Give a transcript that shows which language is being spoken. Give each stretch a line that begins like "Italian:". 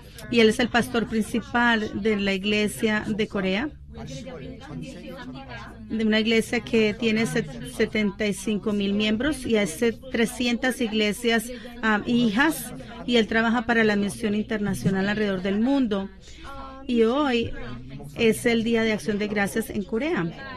Spanish: Y él es el pastor principal de la iglesia de Corea.
Korean: 말씀을 전 세계 전파하십니다.
Spanish: de una iglesia que tiene 75,000 miembros y hace 300 iglesias hijas, y él trabaja para la misión internacional alrededor del mundo. Y hoy es el Día de Acción de Gracias en Corea.